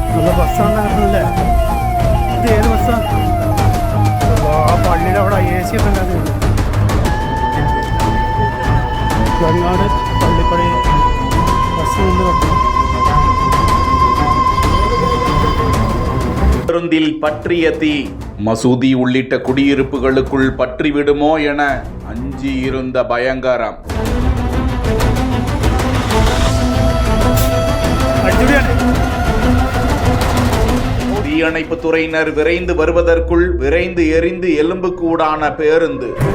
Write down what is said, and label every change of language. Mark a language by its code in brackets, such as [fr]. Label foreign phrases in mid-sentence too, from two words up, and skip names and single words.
[ml] നല്ല ബസ്സാണല്ലേ? ഇത് ഏത് ബസ്സാ? ആ പള്ളിയുടെ അവിടെ AC ഒക്കെ ഉണ്ടാകുന്നത്. വെങ്ങാട് പള്ളിപ്പടി ബസ് നിന്ന് വെക്കണം. [ta] பேருந்தில் பற்றிய தீ மசூதி உள்ளிட்ட குடியிருப்புகளுக்குள் பற்றிவிடுமோ என அஞ்சி இருந்த பயங்கரம். தீயணைப்பு துறையினர் விரைந்து வருவதற்குள் விரைந்து எரிந்து எலும்புக்கூடான பேருந்து.